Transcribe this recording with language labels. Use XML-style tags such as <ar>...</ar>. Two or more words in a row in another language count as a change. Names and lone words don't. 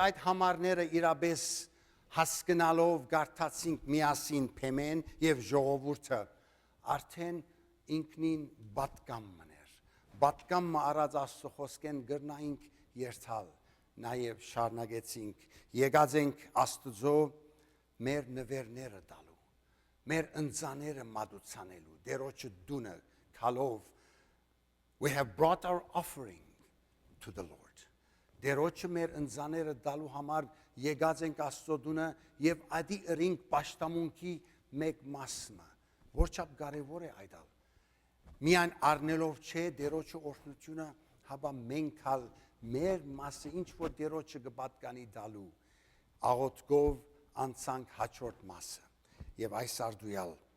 <hy>այդ համարները իրապես հասկանալով գարտացինք միասին փեմեն եւ ժողովուրդը, արդեն ինքնին պատկամ մներ։ Պատկամը առած Աստծո խոսքեն գրնայինք երթալ, նաեւ շարունակեցինք, եկած ենք Աստծո մեր նվերները տալու, մեր ընծաները մատուցանելու, դերոջը դունը քալով.</hy> <en>We have brought our offering to the Lord.</en> <hy>Դերոջը մեր ընծաները տալու համար եկած ենք Աստծո դունը եւ ադի ըրինք պաշտամունքի մեկ մասը, որչափ կարեւոր է այդալ։ Միայն առնելով չէ դերոջը օրհնությունը, հաբա մենք հալ մեր մասը ինչ որ դերոջը կպատկանի տալու, աղոթքով անցանք հաջորդ մասը եւ այս արդույալ</hy>